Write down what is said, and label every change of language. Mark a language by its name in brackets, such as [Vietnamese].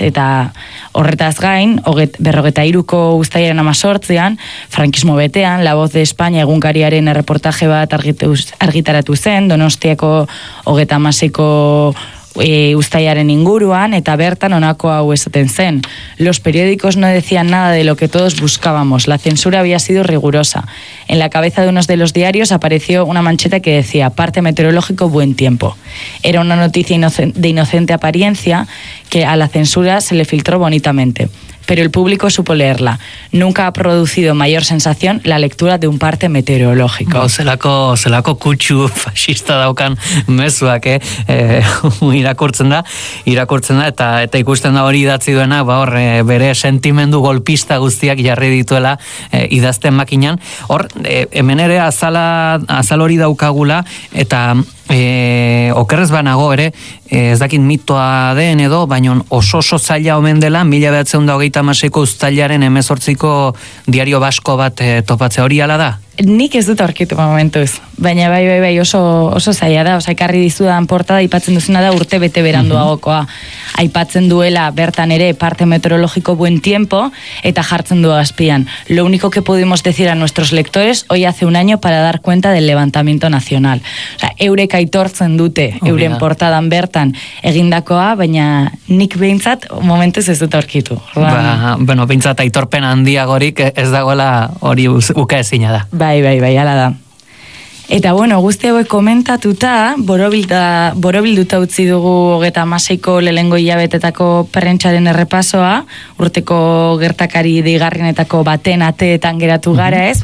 [Basque] Eta horretaz gain, 43ko uztailaren 18an, frankismo betean, La Voz de España egunkariaren erreportaje bat argitaratu zen, Donostiako 36ko uztailaren inguruan, eta bertan honako hau esaten zen. [Spanish] Los periódicos no decían nada de lo que todos buscábamos. La censura había sido rigurosa. En la cabeza de unos de los diarios apareció una mancheta que decía parte meteorológico Buen Tiempo. Era una noticia de inocente apariencia que a la censura se le filtró bonitamente. Pero el público supo leerla. Nunca ha producido mayor sensación la lectura de un parte meteorológico. [Basque] Zelako kutxu fasista daukan mezuak, irakurtzen da eta ikusten da hori idatzi duena, ba hor bere sentimendu golpista guztiak jarri dituela idazten makinan. Hor hemen ere azal hori daukagula eta okerrez banago ere, ez dakit mitoa den edo, baino oso zaila omen dela 1936ko uztailaren 18ko Diario Basko bat topatzea. Hori hala da? Nik ez dut aurkitu momentuz, baina bai oso zaila da. Osa, ekarri dizudan portada aipatzen duzuna da urte bete beranduagokoa. Aipatzen duela bertan ere parte meteorologiko Buen Tiempo eta jartzen du azpian. [Spanish] Lo único que pudimos decir a nuestros lectores hoy hace un año para dar cuenta del levantamiento nacional. [Basque] Osa, eurek aitortzen dute, euren portadan bertan egindakoa, baina nik behintzat momentuz ez dut aurkitu. Behintzat aitorpen handiagorik ez dagoela hori uka ezina da. Bai, ala da. Eta bueno, guzti hauek komentatuta, borobilduta utzi dugu 36ko lehengo hilabetetako prentsaren errepasoa, urteko gertakari deigarrienetako baten ateetan geratu gara, ez?